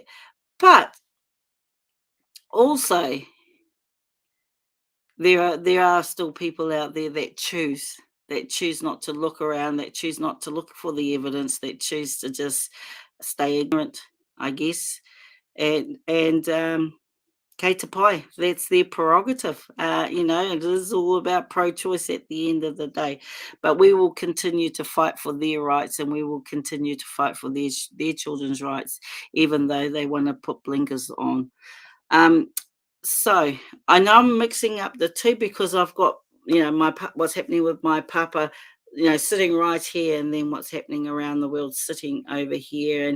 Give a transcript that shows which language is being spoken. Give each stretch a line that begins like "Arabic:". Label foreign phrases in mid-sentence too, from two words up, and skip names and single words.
English: But also, there are still people out there that choose not to look around, that choose not to look for the evidence, that choose to just stay ignorant, I guess.
Māori: And kei te pai,
English: that's their prerogative. It is all about pro-choice at the end of the day. But we will continue to fight for their rights, and we will continue to fight for their children's rights, even though they want to put blinkers on. So I know I'm mixing up the two, because I've got, what's happening with my papa, sitting right here, and then what's happening around the world sitting over here.